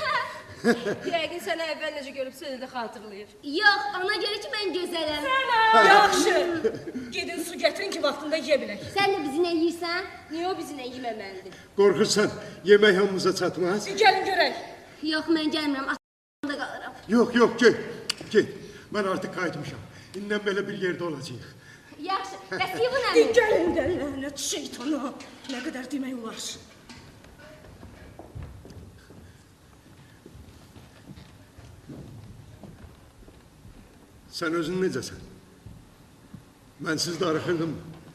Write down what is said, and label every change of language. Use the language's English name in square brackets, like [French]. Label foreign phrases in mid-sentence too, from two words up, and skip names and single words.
[Azerbaijani] Yəqin səni əvvəl necə görüb səni də xatırlayır. Yox, ona görə ki, mən gözələm. Yaxşı. Gedin su getirin ki vaxtında yiyə bilək. Sən də bizi nə yeyirsən? Niyə o bizinə yeməməlidir? Qorxursan yemək hamımıza çatmaz. Gəlin görək. Yox, mən gəlmirəm, atamda qalıram. [Turkish] Yok gel. Gel. Ben artık kayıtmışam. İnden böyle bir yerde olacağıq. [Azerbaijani] Yaxşı, bəs bu nədir? Gəlin də lənət şeytana. Nə qədər demək olar. Sen özün necəsən? Mənsiz darıxırdın mı?